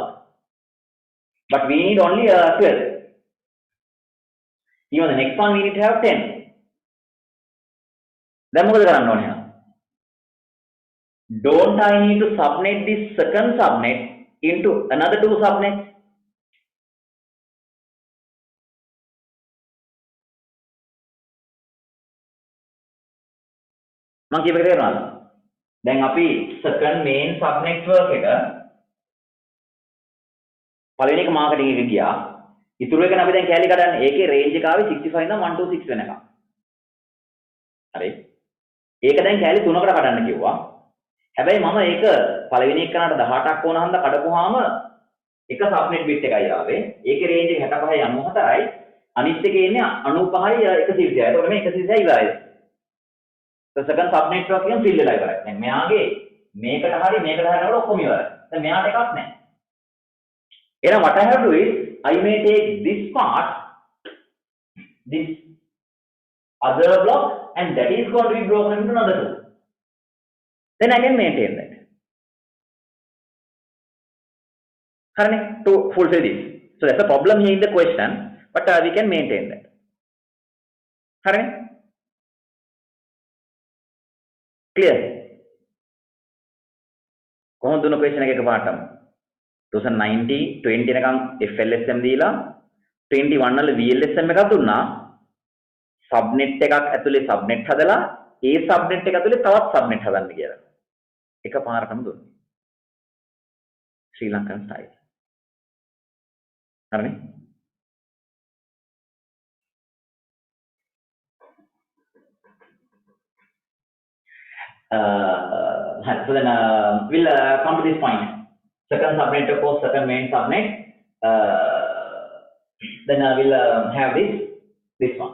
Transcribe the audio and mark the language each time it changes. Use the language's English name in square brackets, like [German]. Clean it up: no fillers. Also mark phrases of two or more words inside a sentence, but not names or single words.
[English] But we need only 12. Even the next one we need to have 10. Then don't I need to subnet this second subnet into another two subnets? [Sinhala] මම කියපේක තේරෙනවද? දැන් අපි [English] second main sub network [Sinhala] එක පළවෙනි එක මාකටිං එක ගියා. ඉතුරු එකනේ අපි දැන් කැලි කඩන්නේ. ඒකේ range එක ආවේ 65 ඉඳන් 126 වෙනකම්. හරි. ඒක දැන් කැලි තුනකට කඩන්න කිව්වා. හැබැයි මම ඒක පළවෙනි එකනට 18ක් ඕන හන්ද කඩපුවාම එක subnet bit එකයි ආවේ. ඒකේ range එක 65යි 94යි. අනිත් එකේ ඉන්නේ 95යි 120යි. එතකොට මේ 120යි ඉවරයි. [English] The second subnetwork [Sinhala] එක fill වෙලා ඉවරයි. දැන් මෙයාගේ මේකට හරි මේකට හරි නේද ඔක්කොම ඉවරයි. දැන් මෙයාට එකක් නැහැ. [English] එහෙනම් what I have to do is I may take this part, this other block, and that is going to be broken into another two. Then I can maintain that. Correct? To fulfill this. So that's a problem here in the question, but we can maintain that. Correct? Clear? [Sinhala] කොහොමද දුන්න question එක එකපාරටම 2090 20 එනකම් VLSM දීලා 21 වල VLSM එකක් දුන්නා subnet එකක් ඇතුලේ subnet හදලා ඒ subnet එක ඇතුලේ තවත් subnet හදන්න කියලා එකපාරටම දුන්නා ශ්‍රී ලංකන් style හරිනේ [English] so then we'll come to this point. Second subnet, of course, second main subnet. Then we'll have this one.